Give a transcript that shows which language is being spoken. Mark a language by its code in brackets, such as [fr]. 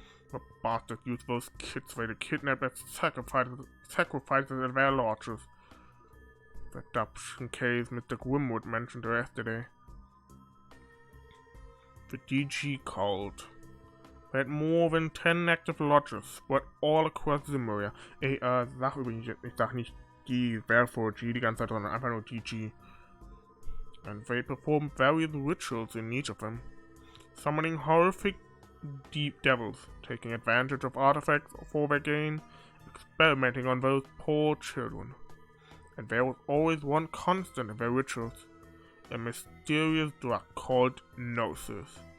[en] The bastards used those kids there to kidnap and sacrifices at their lodges. The adoption case Mr. Grimwood mentioned yesterday. The DG called. They had more than 10 active lodges, spread all across Zimuria. [de] Sag übrigens jetzt, ich sag nicht die Werfer G die ganze Zeit, sondern einfach nur DG. [en] And they performed various rituals in each of them, summoning horrific deep devils, taking advantage of artifacts for their gain, experimenting on those poor children. And there was always one constant in their rituals, a mysterious drug called Gnosis.